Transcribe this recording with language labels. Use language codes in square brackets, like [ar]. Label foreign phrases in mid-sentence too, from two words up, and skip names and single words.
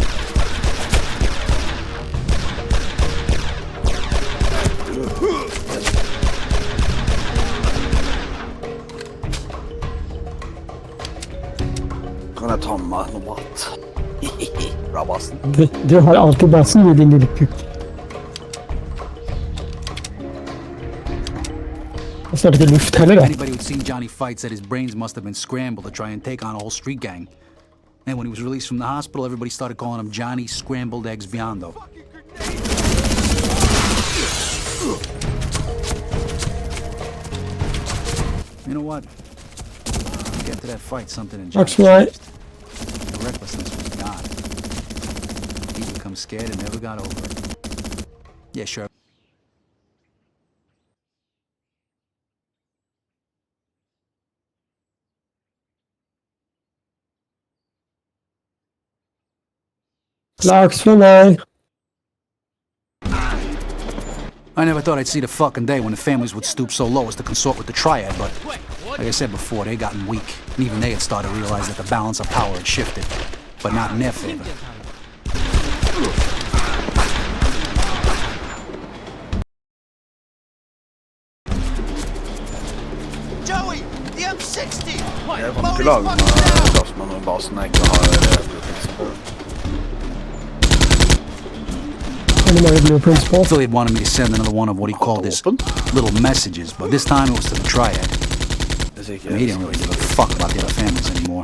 [no] Kan jeg ta med meg noe mat? Bra basen. Du har alltid basen, du din lille kuk. Jeg starter ikke luft heller, da. [en] Anybody who'd seen Johnny fight said his brains must have been scrambled to try and take on a whole street gang. And when he was released from the hospital, everybody started calling him Johnny Scrambled Eggs Biondo. You know what? Get to that fight, something in Johnny changed. The recklessness was gone. He became scared and never got over it. Yeah, sure. [no] Laks for meg. [en] I never thought I'd see the fucking day when the families would stoop so low as to consort with the triad, but like I said before, they gotten weak. And even they had started to realize that the balance of power had shifted, but not in their favor. Joey, the M60! [no] Jeg kommer ikke lage med gassmann og basen jeg ikke har blueprints på. [en] Philly had wanted me to send another one of what he called his little messages, but this time it was to the triad. And he didn't really give a fuck about the other families anymore.